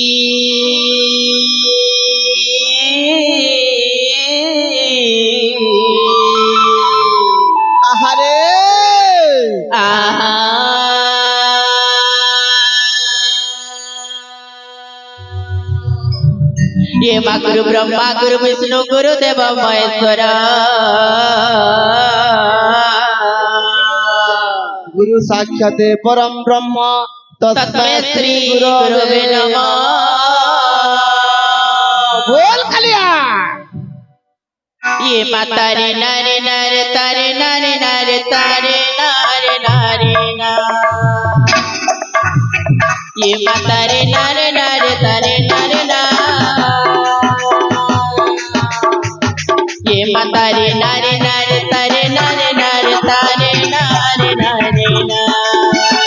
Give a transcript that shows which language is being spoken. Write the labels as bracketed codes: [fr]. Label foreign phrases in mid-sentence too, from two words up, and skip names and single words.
[sa] हरे [hi] आहा ये माँ [sa] गुरु ब्रह्मा गुरु विष्णु गुरु देव महेश्वर गुरु साक्षात परम ब्रह्म तस्मै श्री गुरुवे नमः। [hi] बोल कलिया ये माता रे नारे नारे तारे नारे नारे तारे नारे नारे ना ये माता रे नारे नारे तारे नारे ना ये माता रे नारे नारे तारे नारे नारे तारे नारे नारे ना